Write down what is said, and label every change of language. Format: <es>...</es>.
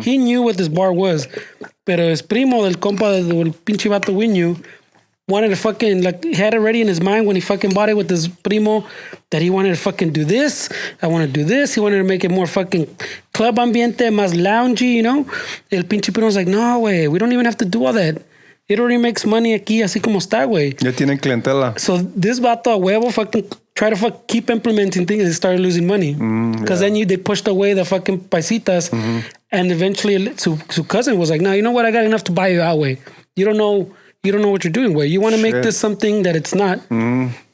<en>He knew what this bar was.</en> <es>Pero</es> <en>his</en> <es>primo del compa del pinche vato</es> <en>we knew wanted to fucking, like, he had it ready in his mind when he fucking bought it with his primo that he wanted to fucking do this. I want to do this. He wanted to make it more fucking club ambiente,</en> <es>más</es> <en>loungy, you know?</en> <es>El pinche primo</es> <en>was like, no, way, we don't even have to do all that. It already makes money</en> <es>aquí, así como está, güey. Ya tienen clientela.</es> <en>So this vato</en> <es>a huevo</es> <en>fucking try to keep implementing things and started losing money. Because then they pushed away the fucking paisitas. Mm-hmm. And eventually</en> <es>su</es> <en>cousin was like, no, you know what? I got enough to buy you out, way. You don't know what you're doing, way. You want to make this something that it's not. Mm-hmm.</en>